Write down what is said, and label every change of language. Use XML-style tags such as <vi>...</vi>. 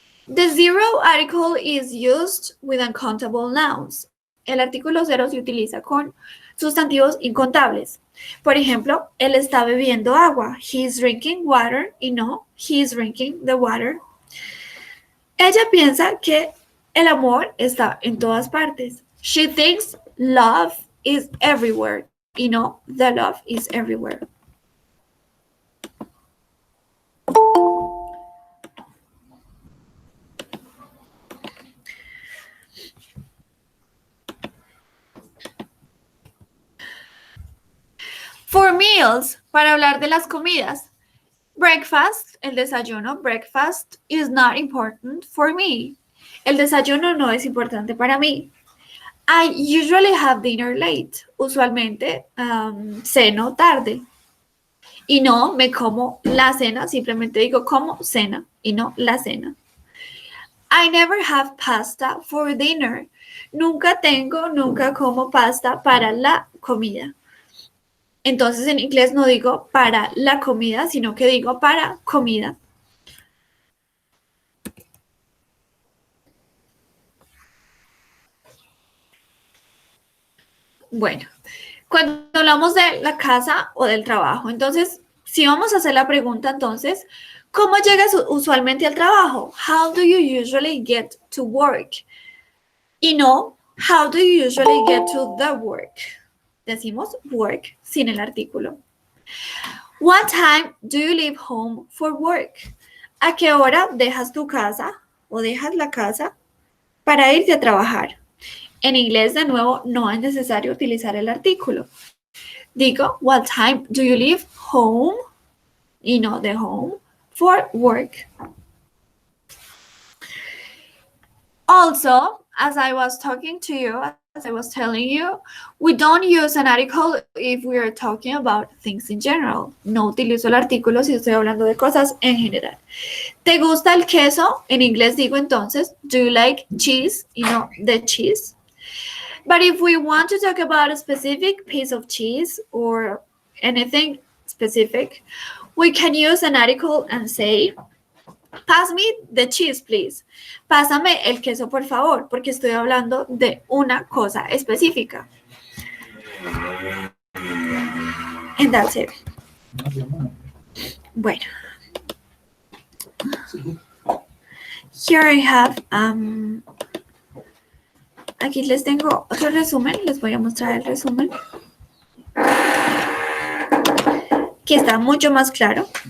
<en>The zero article is used with uncountable nouns.</en> <es>El artículo cero se utiliza con sustantivos incontables. Por ejemplo, él está bebiendo agua.</es> <en>He is drinking water</en> <es>y no,</es> <en>he is drinking the water.</en> <es>Ella piensa que el amor está en todas partes.</es> <en>She thinks love is everywhere</en> <es>y no,</es> <en>the love is everywhere.</en> <es>meals, para hablar de las comidas.</es> <en>Breakfast,</en> <es>el desayuno,</es> <en>breakfast is not important for me.</en> <es>El desayuno no es importante para mí.</es> <en>I usually have dinner late.</en> <es>Usualmente ceno tarde. Y no me como la cena, simplemente digo como cena y no la cena.</es> <en>I never have pasta for dinner.</en> <es>Nunca como pasta para la comida. Entonces en inglés no digo para la comida, sino que digo para comida. Bueno, cuando hablamos de la casa o del trabajo, entonces, si vamos a hacer la pregunta, entonces, ¿cómo llegas usualmente al trabajo?</es> <en>How do you usually get to work?</en> <es>Y no,</es> <en>how do you usually get to the work?</en> <es>Decimos work sin el artículo.</es> <en>What time do you leave home for work?</en> <es>¿A qué hora dejas tu casa o dejas la casa para irte a trabajar? En inglés, de nuevo, no es necesario utilizar el artículo. Digo,</es> <en>what time do you leave home?</en> <es>Y no de</es> <en>home for work. Also, as I was talking to you, as I was telling you, we don't use an article if we are talking about things in general.</en> <es>No utilizo el artículo si estoy hablando de cosas en general. ¿Te gusta el queso? En inglés digo entonces,</es> <en>do you like cheese?</en> <es>Y no</es> <en>the cheese. But if we want to talk about a specific piece of cheese or anything specific, we can use an article and say, pass me the cheese, please.</en> <es>Pásame el queso, por favor, porque estoy hablando de una cosa específica.</es> <en>And that's it.</en> <es>Bueno.</es> <en>Here I have,</en> <es>aquí les tengo otro resumen, les voy a mostrar el resumen, que está mucho más claro.</es>